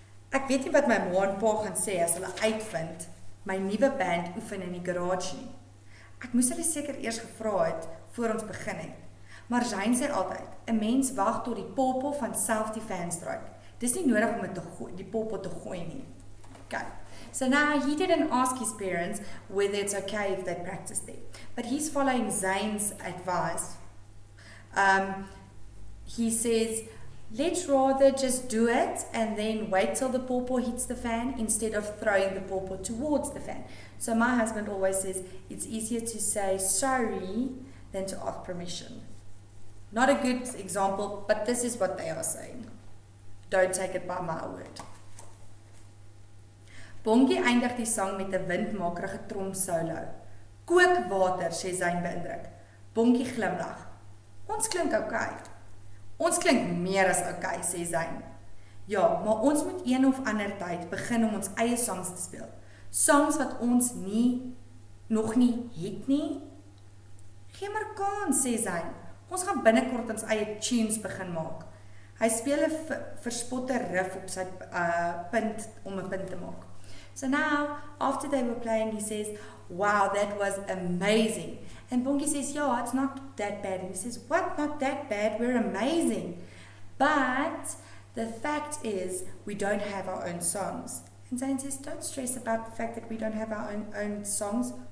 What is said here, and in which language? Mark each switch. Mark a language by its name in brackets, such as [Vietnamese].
[Afrikaans] Ek weet nie wat my ma en pa gaan sê as hulle uitvind my nuwe band oefen in die garage nie. Ek moes hulle seker eers gevra het voor ons begin het. Maar Jane sê altyd, 'n mens wag tot die popo van self die fan stryk. Dis nie nodig om dit te gooi, die popo te gooi nie. [English] Okay. So now he didn't ask his parents whether it's okay if they practice there. But he's following Zane's advice. He says, let's rather just do it and then wait till the pawpaw hits the fan instead of throwing the pawpaw towards the fan. So my husband always says it's easier to say sorry than to ask permission. Not a good example, but this is what they are saying. Don't take it by my word. [Afrikaans] Bongie eindig die sang met 'n windmakerige trom solo. Kookwater, sê Zane beïndruk. Bongie glimlag. Ons klink oukei. Ons klink meer as oukei, sê Zane. Ja, maar ons moet een of ander tyd begin om ons eie songs te speel. Songs wat ons nog nie het nie. Gee maar kans, sê Zane. Ons gaan binnekort ons eie tunes begin maak. Hy speel 'n verspotte riff op sy punt om 'n punt te maak. [English] So now, after they were playing, he says, wow, that was amazing. And Bongie says, yeah, it's not that bad. And he says, what, not that bad? We're amazing. But the fact is, we don't have our own songs. And Zane says, don't stress about the fact that we don't have our own songs.